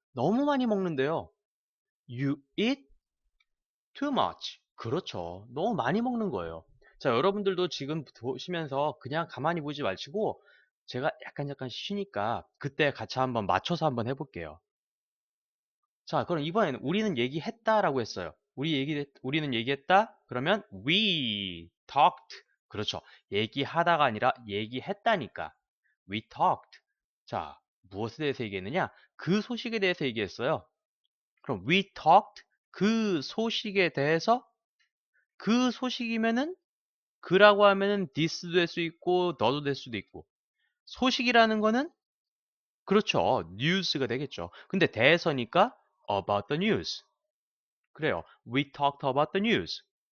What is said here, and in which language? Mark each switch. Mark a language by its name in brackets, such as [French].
[Korean] 너무 많이 먹는데요. [English] You eat too much. [Korean] 그렇죠. 너무 많이 먹는 거예요. 자, 여러분들도 지금 보시면서 그냥 가만히 보지 마시고 제가 약간 쉬니까 그때 같이 한번 맞춰서 한번 해볼게요. 자, 그럼 이번에는 우리는 얘기했다라고 했어요. 우리는 얘기했다? [English] 그러면 we talked. [Korean] 그렇죠. 얘기하다가 아니라 얘기했다니까. [English] We talked. [Korean] 자, 무엇에 대해서 얘기했느냐? 그 소식에 대해서 얘기했어요. 그럼 [English] we talked [Korean] 그 소식에 대해서 그 소식이면은 그라고 하면은 this도 될 수 있고 너도 될 수도 있고 소식이라는 거는 그렇죠. news가 되겠죠. 근데 대해서니까 [English] about the news. [Korean] 그래요. [English] We talked about the news.